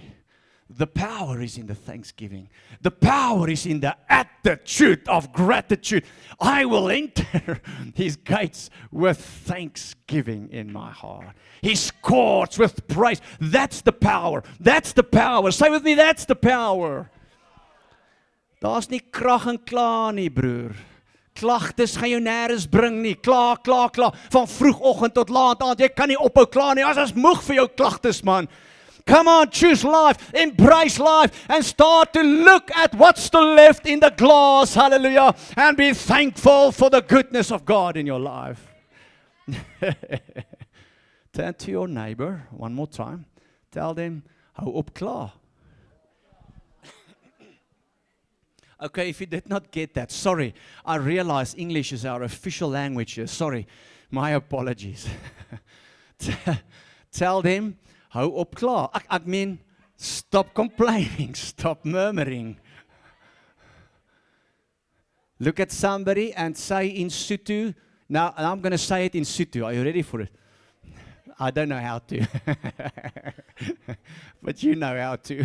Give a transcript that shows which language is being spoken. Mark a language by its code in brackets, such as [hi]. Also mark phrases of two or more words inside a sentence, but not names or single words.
[en] The power is in the thanksgiving. The power is in the attitude of gratitude. I will enter his gates with thanksgiving in my heart. His courts with praise. That's the power. That's the power. Say with me, that's the power. [af] Daar's nie krag en kla nie, broer. Klagtes gaan jou nêrens bring nie. Kla. Van vroegoggend tot laat aand. Jy kan nie ophou kla nie. As moeg vir jou klagtes, man. [en] Come on, choose life, embrace life, and start to look at what's still left in the glass, hallelujah, and be thankful for the goodness of God in your life. Turn to your neighbor one more time. Tell them, [af] hou op klaar. [en] Okay, if you did not get that, sorry. I realize English is our official language here. Sorry, my apologies. Tell them, [af] hou op klaar. Ek meen, [en] stop complaining, stop murmuring. Look at somebody and say in Sotho. Now, I'm going to say it in Sotho. Are you ready for it? I don't know how to. But you know how to.